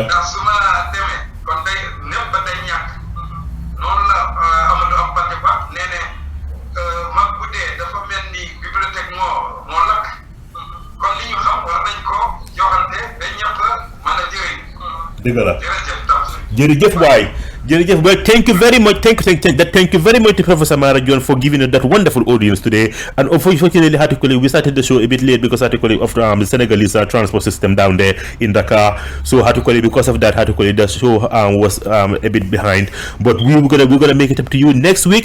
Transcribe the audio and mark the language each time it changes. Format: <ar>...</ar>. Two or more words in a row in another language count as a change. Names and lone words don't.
<wo>ndax su ma demee kon day lépp ba day ñàkk noonu la Amadou Ampate Ba nee ne mag bu dee dafa mel ni bibliothèque moo lakk kon li ñu xam war nañ ko joxante ba ñëpp mën a jëriñ dëgg la jërëjëf waay jërëjëf</wo> <en>well thank you very much to Professor Maara Jon for giving us that wonderful audience today and unfortunately we started the show a bit late because of the Senegalese transport system down there in Dakar so because of that the show was a bit behind but we're gonna make it up to you next week.</en>